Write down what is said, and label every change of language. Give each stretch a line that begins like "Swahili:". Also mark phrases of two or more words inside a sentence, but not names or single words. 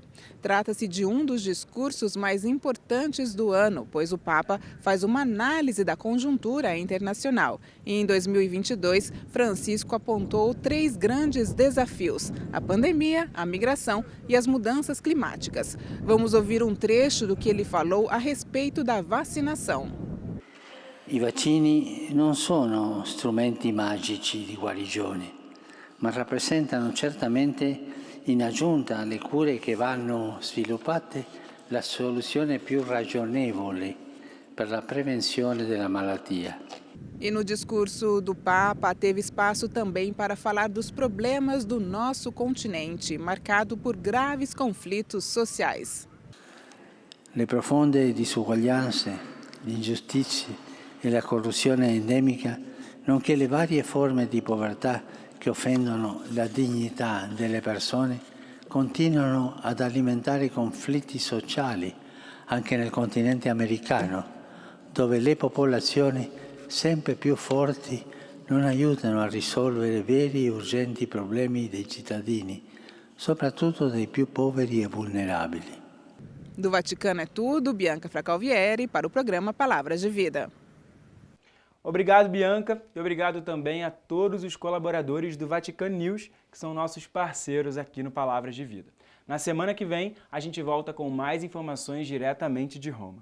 Portuguese: Trata-se de um dos discursos mais importantes do ano, pois o Papa faz uma análise da conjuntura internacional. E em 2022, Francisco apontou 3 grandes desafios: a pandemia, a migração e as mudanças climáticas. Vamos ouvir um trecho do que ele falou a respeito da vacinação.
Italian: I vaccini non sono strumenti magici di guarigione, ma rappresentano certamente, in aggiunta alle cure che vanno sviluppate, la soluzione più ragionevole per la prevenzione della malattia.
Portuguese: E no discurso do Papa teve espaço também para falar dos problemas do nosso continente, marcado por graves conflitos sociais.
Italian: Le profonde disuguaglianze, le ingiustizie e la corruzione endemica, nonché le varie forme di povertà che offendono la dignità delle persone, continuano ad alimentare i conflitti sociali anche nel continente americano, dove le popolazioni sempre più forti non aiutano a risolvere veri e urgenti problemi dei cittadini, soprattutto dei più poveri e vulnerabili.
Portuguese: Do Vaticano é tudo, Bianca Fracalvieri, para o programa Palavras de Vida. Obrigado, Bianca, e obrigado também a todos os colaboradores do Vatican News, que são nossos parceiros aqui no Palavras de Vida. Na semana que vem, a gente volta com mais informações diretamente de Roma.